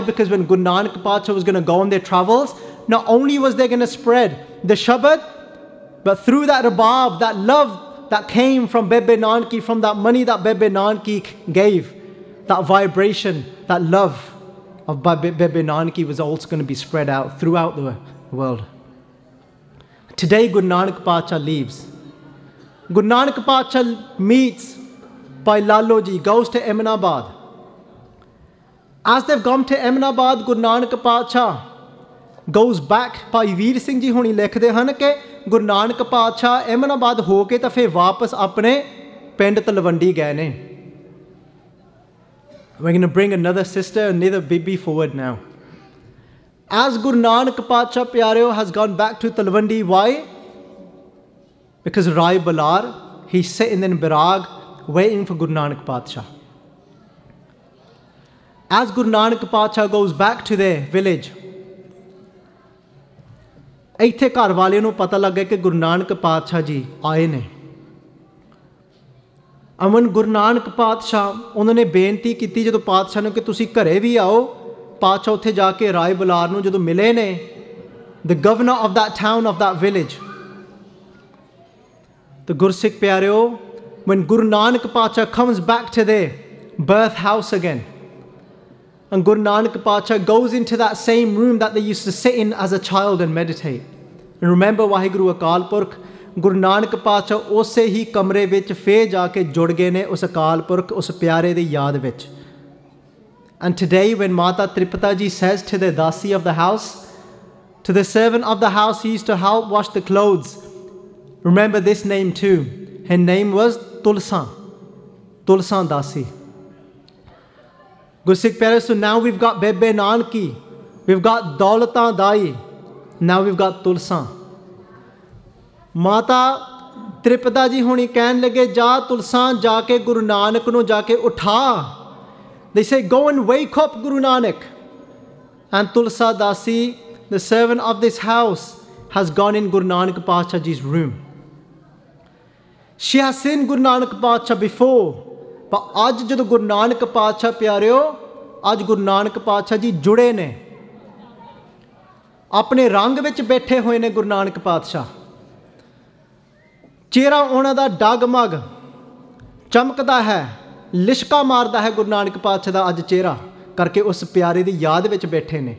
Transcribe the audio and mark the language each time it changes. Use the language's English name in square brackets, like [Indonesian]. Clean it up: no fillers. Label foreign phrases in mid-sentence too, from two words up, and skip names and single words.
[English] Because when Guru Nanak Paatshah was going to go on their travels, not only was they going to spread the Shabad, but through that rabab, that love that came from Bebe Nanaki, from that money that Bebe Nanaki gave, that vibration, that love of Bebe Nanaki was also going to be spread out throughout the world. Today Guru Nanak Paatshah leaves. Guru Nanak Paatshah meets Bhai Lalo ji, goes to Ahmedabad. As they've gone to Ahmedabad, Guru Nanak Paatshah goes back. [Punjabi] ਭਾਈ ਵੀਰ ਸਿੰਘ ਜੀ ਹੁਣੀ ਲਿਖਦੇ ਹਨ ਕਿ ਗੁਰੂ ਨਾਨਕ ਪਾਤਸ਼ਾਹ ਅਹਿਮਦਾਬਾਦ ਹੋ ਕੇ ਤਾਂ ਫਿਰ ਵਾਪਸ ਆਪਣੇ ਪਿੰਡ ਤਲਵੰਡੀ ਗਏ ਨੇ. [English] We're going to bring another sister, another Bibi forward now. As Guru Nanak Paatshah Pyareo has gone back to Talwandi, why? Because Rai Balar, he's sitting in Birag waiting for Guru Nanak Paatshah. As Guru Nanak Paatshah goes back to their village, [Punjabi] ਇੱਥੇ ਘਰ ਵਾਲੇ ਨੂੰ ਪਤਾ ਲੱਗ ਗਿਆ ਕਿ ਗੁਰੂ ਨਾਨਕ ਪਾਤਸ਼ਾਹ ਜੀ ਆਏ ਨੇ. ਅਮਨ ਗੁਰੂ ਨਾਨਕ ਪਾਤਸ਼ਾਹ ਉਹਨਾਂ ਨੇ ਬੇਨਤੀ ਕੀਤੀ ਜਦੋਂ ਪਾਤਸ਼ਾਹ ਨੂੰ ਕਿ ਤੁਸੀਂ ਘਰੇ ਵੀ ਆਓ. ਪਾਤਸ਼ਾਹ ਉੱਥੇ ਜਾ ਕੇ ਰਾਏ ਬਲਾਰ ਨੂੰ ਜਦੋਂ ਮਿਲੇ ਨੇ, [English] the governor of that town, of that village. The Gursikh Pyareo, when Guru Nanak Paatshah comes back to their birth house again, and Guru Nanak Paatshah goes into that same room that they used to sit in as a child and meditate. And remember [Punjabi] Waheguru Akal Purkh, ਗੁਰੂ ਨਾਨਕ ਪਾਤਸ਼ਾਹ ਉਸੇ ਹੀ ਕਮਰੇ ਵਿੱਚ ਫਿਰ ਜਾਕੇ ਜੁੜ ਗਏ ਨੇ ਉਸ ਅਕਾਲ ਪੁਰਖ, ਉਸ ਪਿਆਰੇ ਦੀ ਯਾਦ ਵਿੱਚ. [English] And today when Mata Tripata ji says to the Dasi of the house, to the servant of the house he used to help wash the clothes, remember this name too. Her name was Tulsan, Tulsan Dasi. Gursikh Pyare, so now we've got Bebe Nanaki, we've got Daulatan Dai, now we've got Tulsan. [Punjabi] ਮਾਤਾ ਤ੍ਰਿਪਤਾ ਜੀ ਹੋਣੀ ਕਹਿਣ ਲੱਗੇ ਜਾ Tulsan ਜਾ ਕੇ Guru Nanak ਨੂੰ ਜਾ ਕੇ ਉਠਾ. [English] They say go and wake up Guru Nanak. And Tulsa Dasi, the servant of this house, has gone in Guru Nanak Paatshah ji's room. She has seen Guru Nanak Paatshah before. [Punjabi] But ਅੱਜ ਜਦੋਂ ਗੁਰੂ ਨਾਨਕ ਪਾਤਸ਼ਾਹ ਪਿਆਰਿਓ, ਅੱਜ ਗੁਰੂ ਨਾਨਕ ਪਾਤਸ਼ਾਹ ਜੀ ਜੁੜੇ ਨੇ, ਆਪਣੇ ਰੰਗ ਵਿੱਚ ਬੈਠੇ ਹੋਏ ਨੇ ਗੁਰੂ ਨਾਨਕ ਪਾਤਸ਼ਾਹ. ਚਿਹਰਾ ਉਹਨਾਂ ਦਾ ਡਗਮਗ ਚਮਕਦਾ ਹੈ, ਲਿਸ਼ਕਾ ਮਾਰਦਾ ਹੈ ਗੁਰੂ ਨਾਨਕ ਪਾਤਸ਼ਾਹ ਦਾ ਅੱਜ ਚਿਹਰਾ ਕਰਕੇ ਉਸ ਪਿਆਰੇ ਦੀ ਯਾਦ ਵਿੱਚ ਬੈਠੇ ਨੇ.